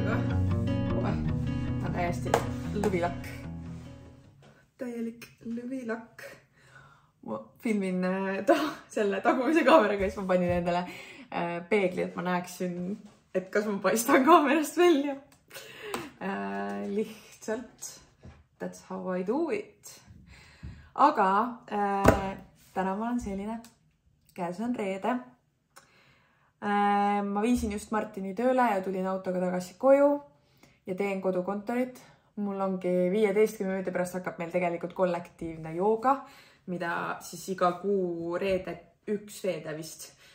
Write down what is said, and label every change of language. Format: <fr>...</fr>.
<et>On täiesti lõvilakk. Täielik lõvilakk. Ma filmin selle tagumise kaameraga, siis ma panin endale peegli, et ma näeksin, et kas ma paistan kaamerast välja. Lihtsalt,</et> <en>that's how I do it.</en> <et>Aga täna ma olen selline, käes on reede. Ma viisin just Martini tööle ja tulin autoga tagasi koju ja teen kodukontorit. Mul ongi 15 minuti pärast hakkab meil tegelikult kollektiivne jooga, mida siis iga kuu üks reede vist.</et>